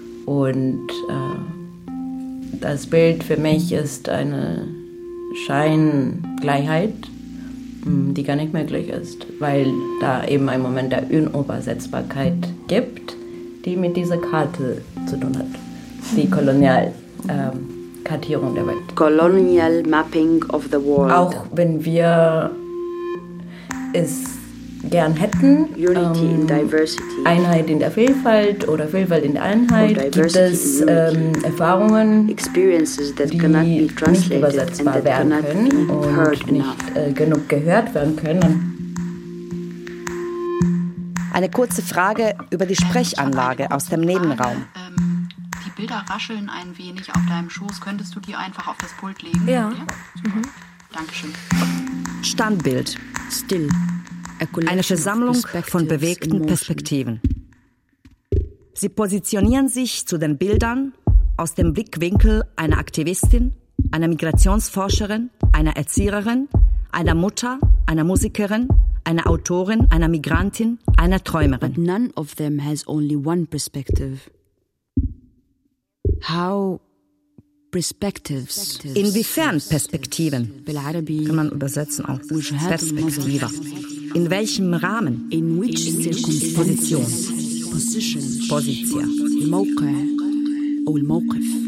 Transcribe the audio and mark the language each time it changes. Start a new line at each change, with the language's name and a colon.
German: Und das Bild für mich ist eine Scheingleichheit, die gar nicht möglich ist, weil da eben ein Moment der Unübersetzbarkeit gibt, die mit dieser Karte zu tun hat, die Kolonialkartierung der Welt.
English: Colonial Mapping of the World.
German: Auch wenn wir es gern hätten,
English: Unity in Diversity.
German: Einheit in der Vielfalt oder Vielfalt in der Einheit, gibt es Erfahrungen,
English: Experiences that
German: die
English: cannot be translated
German: nicht übersetzbar
English: and that
German: werden können
English: cannot be heard
German: und nicht genug gehört werden können. Eine kurze Frage über die Sprechanlage aus dem Nebenraum. Die Bilder rascheln ein wenig auf deinem Schoß. Könntest du die einfach auf das Pult legen? Ja. Dankeschön. Standbild. Still. Eine Versammlung von bewegten Perspektiven. Sie positionieren sich zu den Bildern aus dem Blickwinkel einer Aktivistin, einer Migrationsforscherin, einer Erzieherin, einer Mutter, einer Musikerin, einer Autorin, einer Migrantin, einer Träumerin.
English: But none of them has only one perspective. How perspectives.
German: Inwiefern Perspektiven? Kann man übersetzen aus Perspektive. In welchem Rahmen?
English: In which Position?
German: Position. Position. Mokre.